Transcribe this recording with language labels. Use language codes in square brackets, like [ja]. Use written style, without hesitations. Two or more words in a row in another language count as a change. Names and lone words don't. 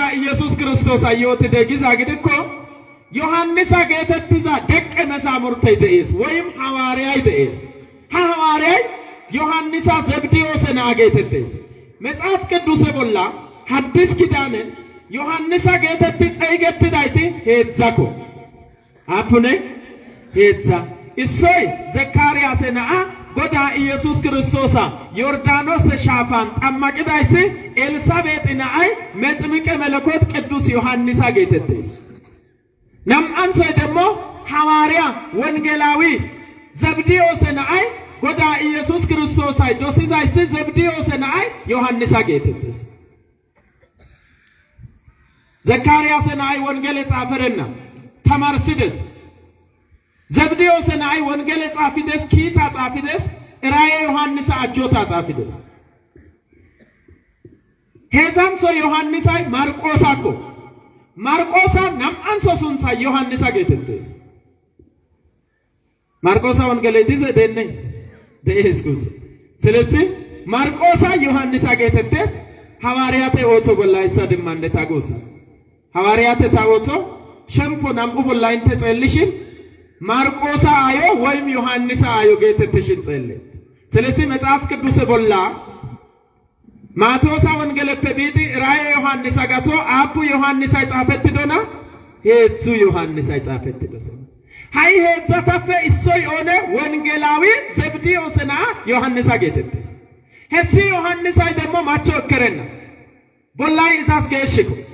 [wal] ኢየሱስ ክርስቶስ አዮት ደጊዛ ግድኮ ዮሐንስ አገተትዛ ደቀ መዛሙርት ይደስ ወይም ሐዋርያ ይደስ ሐዋርያ ዮሐንስ ዘብዴዎስ ናገተትስ መጽሐፍ ቅዱስ ቦላ ሐዲስ ኪዳን ዮሐንስ አገተት ጸይገት ዳይቲ ሄዛኮ አፑኔ ሄዛ እሶይ ዘካርያስ ነአ ጎዳ ኢየሱስ ክርስቶስ ዮርዳኖስ ሻፋን ጠማቅዳይስ ኤልሳቤጥ ነአይ መጥምቀ መለኮት ቅዱስ ዮሐንስ አገተትስ ነምአንሰ ደሞ ሐዋርያ ወንጌላዊ ዘብዴዎስ ነአይ ጎዳ ኢየሱስ ክርስቶስ አይ ዶሲዛይስ ዘብዴዎስ ነአይ ዮሐንስ አገተትስ ዘካርያስ ነአይ ወንጌል ጻፈረና ተማርስደስ ዘብዴዎስ ነአይ ወንጌል ጻፊደስ ኪታ ጻፊደስ ራእየ ዮሐንስ አጆታ ጻፊደስ ሄዛምሶ ዮሐንስ አይ ማርቆሳኮ ማርቆሳ ነምአንሶ ሱንሳ ዮሐንስ አገተትስ ማርቆሳ ወንጌል ዲዘ ደነ ደኢየሱስ ስለዚህ ማርቆሳ ዮሐንስ አገተትስ ሐዋርያተ ኦጾ ጎላይሳ ደማንደ ታጎሳ ሐዋርያት ታወጾ ሸምፖ ናምኡ ቦላ እንተ ጸልሽን ማርቆስ አዮ ወይም ዮሐንስ አዮ ጌተትሽን ጸልይ ስለዚህ መጽሐፍ ቅዱስ ቦላ ማቴዎስ ወንጌል ተቢዲ ራእየ ዮሐንስ አጋቶ አቡ ዮሐንስ አይጻፈት ዶና ሄጹ ዮሐንስ አይጻፈት ዶሰ ሃይ ሄዛ ተፈ እሶይ ኦነ ወንጌላዊ ዘብዴዎስና ዮሐንስ አጌተት ሄሲ ዮሐንስ አይ ደሞ ማቾ ከረና ቦላይ ኢሳስ ገሽኩ